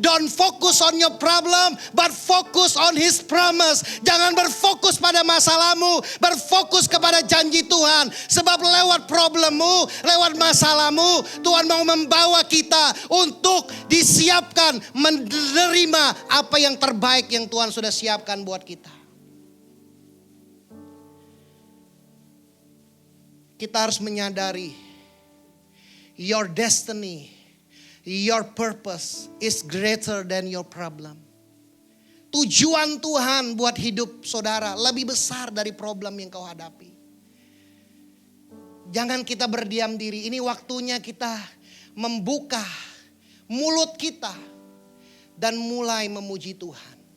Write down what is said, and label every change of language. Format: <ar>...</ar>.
<en>Don't focus on your problem, but focus on his promise.</en> <id>Jangan berfokus pada masalahmu. Berfokus kepada janji Tuhan. Sebab lewat problemmu, lewat masalahmu, Tuhan mau membawa kita untuk disiapkan menerima apa yang terbaik yang Tuhan sudah siapkan buat kita. Kita harus menyadari</id> <en>your destiny, your purpose is greater than your problem.</en> <id>Tujuan Tuhan buat hidup saudara lebih besar dari problem yang kau hadapi. Jangan kita berdiam diri. Ini waktunya kita membuka mulut kita dan mulai memuji Tuhan.</id>